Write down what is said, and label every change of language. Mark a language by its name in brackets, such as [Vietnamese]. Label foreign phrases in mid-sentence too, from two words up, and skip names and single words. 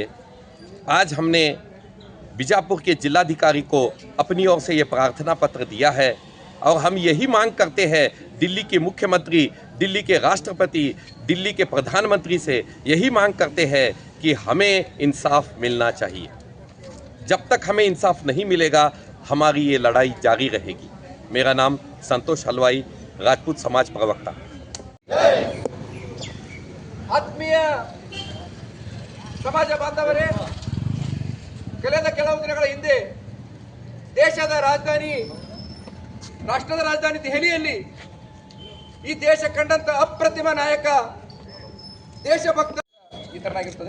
[Hindi] आज हमने बीजापुर के जिलाधिकारी को अपनी ओर से ये प्रार्थना पत्र दिया है और हम यही मांग करते हैं दिल्ली के मुख्यमंत्री, दिल्ली के राष्ट्रपति, दिल्ली के प्रधानमंत्री से यही मांग करते हैं कि हमें इंसाफ मिलना चाहिए। जब तक हमें इंसाफ नहीं मिलेगा हमारी ये लड़ाई जारी रहेगी। मेरा नाम संतोष हलवाई, राजपूत समाज प्रवक्ता। [Kannada] ಆತ್ಮೀಯ ಸಮಾಜ ಬಾಂಧವರೇ, ಕಳೆದ ಕೆಲವು ದಿನಗಳ ಹಿಂದೆ ದೇಶದ ರಾಜಧಾನಿ, ರಾಷ್ಟ್ರದ ರಾಜಧಾನಿ ದೆಹಲಿಯಲ್ಲಿ ಈ ದೇಶ ಕಂಡಂತ ಅಪ್ರತಿಮ ನಾಯಕ, ದೇಶಭಕ್ತ ಈ ತರನಾಗಿರ್ತದೆ.